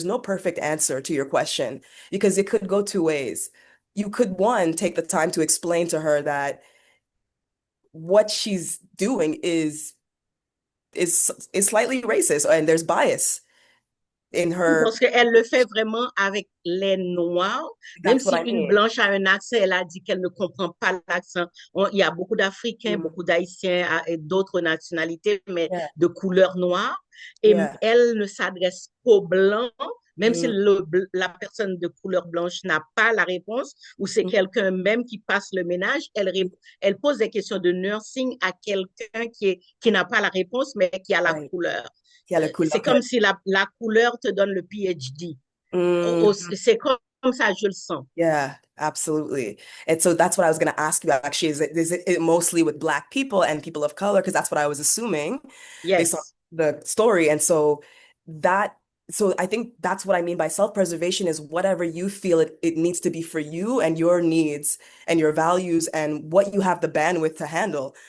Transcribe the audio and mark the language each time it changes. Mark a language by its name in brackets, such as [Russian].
[English] There's no perfect answer to your question because it could go two ways. You could, one, take the time to explain to her that what she's doing is slightly racist and there's bias in her. [French] Parce qu'elle le fait vraiment avec les Noirs. Même [English] That's [French] si [English] what I [French] une [English] mean. [French] blanche a un accent, elle a dit qu'elle ne comprend pas l'accent. Il y a beaucoup d'Africains, beaucoup d'Haïtiens et d'autres nationalités, mais de couleur noire. Et elle ne s'adresse qu'aux Blancs, même si la personne de couleur blanche n'a pas la réponse, ou c'est quelqu'un même qui passe le ménage, elle pose des questions de nursing à quelqu'un qui n'a pas la réponse, mais qui a la couleur. C'est comme si la couleur te donne le PhD. C'est comme ça, je le sens. [English] Yeah, absolutely. And so that's what I was going to ask you actually, is it mostly with Black people and people of color? Because that's what I was assuming based on Yes. the story. And so that, so I think that's what I mean by self-preservation is whatever you feel it needs to be for you and your needs and your values and what you have the bandwidth to handle.